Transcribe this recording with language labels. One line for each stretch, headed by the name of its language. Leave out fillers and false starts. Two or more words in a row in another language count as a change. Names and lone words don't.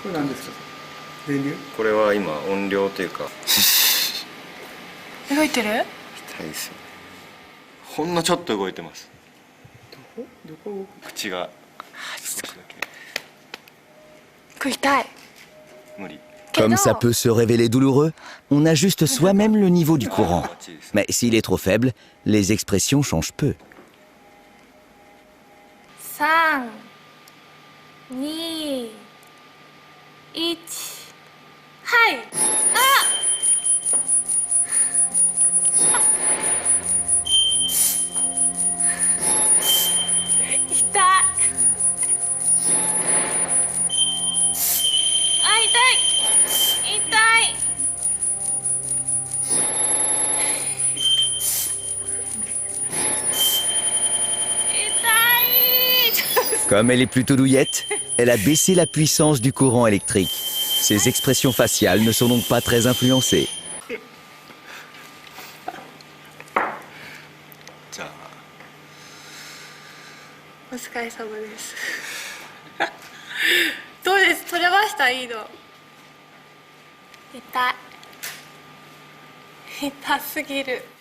Japanese: これ何ですか。電流。これは今音量というか。動いてる？痛いですよ。ほんのちょっと動いてます。どこ。口が少しだけ。これ痛い。無理。
French: Comme ça peut se révéler douloureux, on ajuste soi-même le niveau du courant. Mais s'il est trop faible, les expressions changent peu.
Japanese: 3、 2、1、はい。痛い。あ、痛い。痛い。
French: Comme elle est plutôt douillette, elle a baissé la puissance du courant électrique. Ses expressions faciales ne sont donc pas très influencées.
Japanese: じゃあお疲れ様ですどうです？取れました？いいの。痛い。痛すぎる。